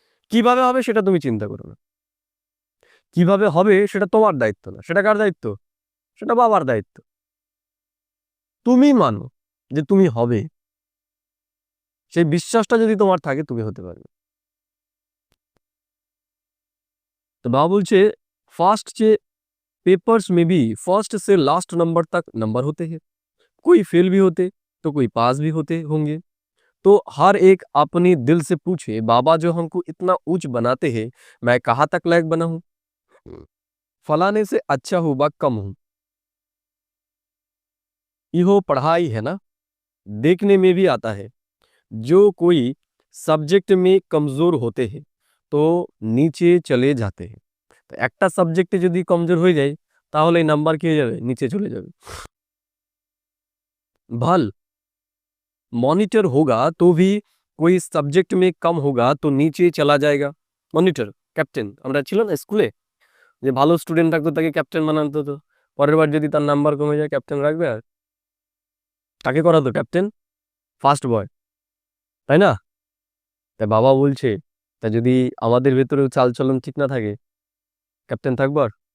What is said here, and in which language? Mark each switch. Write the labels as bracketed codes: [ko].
[bn] কিভাবে হবে সেটা তুমি চিন্তা করো না। কিভাবে হবে সেটা তোমার দায়িত্ব না, সেটা কার দায়িত্ব? সেটা বাবার দায়িত্ব। তুমি মানো যে তুমি হবে, সেই বিশ্বাসটা যদি তোমার থাকে তুমি হতে পারবে। [hi] तो बाबा बोलছে फास्ट যে पेपर्स में भी फर्स्ट से लास्ट नंबर तक नंबर होते हैं, कोई फेल भी होते तो कोई पास भी होते होंगे। तो हर एक अपने दिल से पूछे बाबा जो हमको इतना ऊंच बनाते हैं, मैं कहाँ तक लायक बना हूँ? फलाने से अच्छा हूँ व कम हूँ, इहो पढ़ाई है ना, देखने में भी आता है। जो कोई सब्जेक्ट में कमजोर होते हैं तो नीचे चले जाते हैं। [bn] তো একটা সাবজেক্টে যদি কমজোর হয়ে যায় তাহলে এই নাম্বার কি হয়ে যাবে? নিচে চলে যাবে। [hi] भल मॉनिटर होगा तो भी कोई सब्जेक्ट में कम होगा तो नीचे चला जाएगा। [bn] মনিটর, ক্যাপ্টেন, আমরা ছিল না স্কুলে যে ভালো স্টুডেন্ট থাকতো তাকে ক্যাপ্টেন বানাতো, তো পরের বার যদি তার নাম্বার কমে যায় ক্যাপ্টেন রাখবে আর তাকে করাতো ক্যাপ্টেন, ফার্স্ট বয়, তাই না? তাই বাবা বলছে তা যদি আমাদের ভেতরেও চালচলন ঠিক না থাকে, ক্যাপ্টেন থাকবো আর?